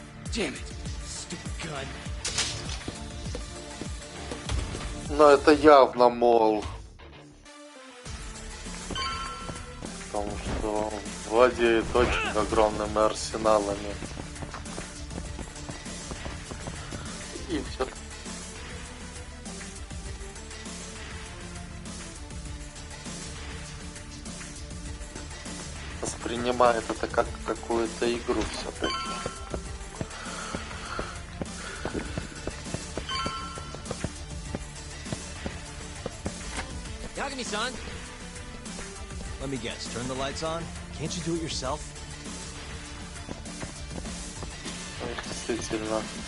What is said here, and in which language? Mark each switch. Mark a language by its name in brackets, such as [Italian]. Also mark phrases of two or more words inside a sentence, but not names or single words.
[English] Damn it. Stupid gun. [Russian] Но это явно мол. Потому что он владеет очень огромными арсеналами. И все. Воспринимает это как какую-то игру все-таки. [English] Yagami-san! Let me guess, turn the lights on? Can't you do it yourself? [Russian] Действительно.